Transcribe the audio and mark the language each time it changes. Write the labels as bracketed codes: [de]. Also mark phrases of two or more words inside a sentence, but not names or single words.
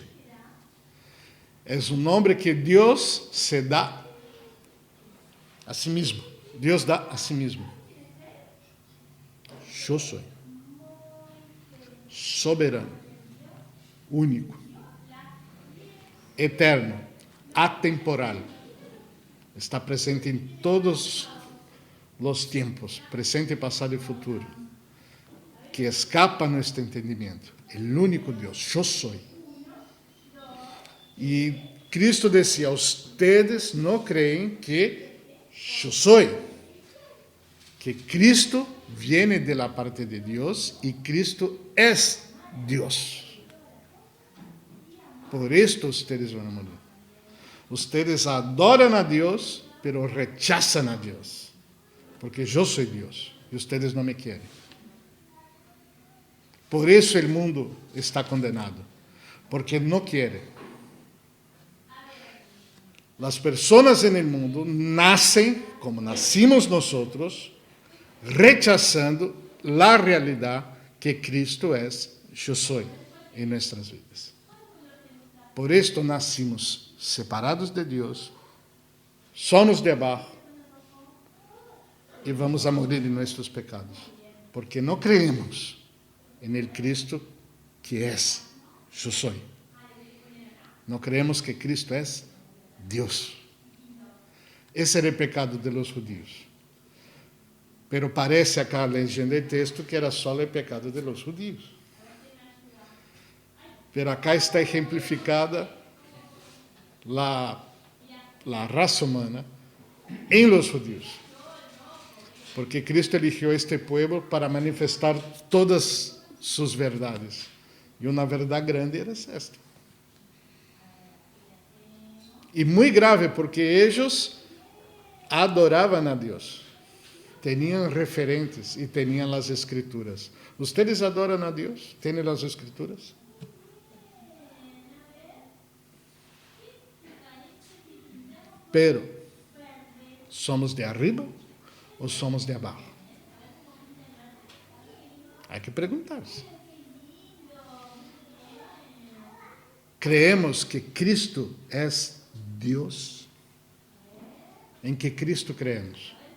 [es] Es un nombre que Dios se da a sí mismo. Dios da a sí mismo. Yo soy. Soberano. Único. Eterno. Atemporal. [pt] Está presente em todos os tempos, presente, passado e futuro, que escapa a nosso entendimento. O único Deus, eu sou. E Cristo dizia, ustedes não creem que eu sou, [es] que Cristo viene de la parte de Deus [pt] e Cristo é Deus. [es] Por esto ustedes van a morir. [pt] Ustedes adoram a Deus, [es] pero rechazan [pt] a Deus, porque eu sou Deus e ustedes não me querem. Por isso o mundo está condenado, porque não quer. As pessoas no mundo nascem, como nascimos nós, rechazando a realidade que Cristo é, eu sou, em nossas vidas. Por isto nascimos separados de Deus, somos de abaixo, e [es] vamos a morir [pt] em nossos pecados, porque não creemos em el Cristo que é, eu sou. Não creemos que Cristo é Deus. Esse era o pecado [es] de los judíos. Pero parece acá leyendo el texto que [pt] era só o pecado [es] de los judíos. Pero acá está ejemplificada la raza humana em los judíos. Porque Cristo eligió este pueblo para manifestar todas sus verdades. [pt] E uma verdade grande era esta. E muito grave, porque eles adoravam a Deus. Tinham referentes e tinham as escrituras. Ustedes adoram a Deus? Têm as escrituras? [es] Pero, somos de arriba [pt] ou somos de abaixo? Há que perguntar-se. Creemos que Cristo é Deus? Em que Cristo creemos?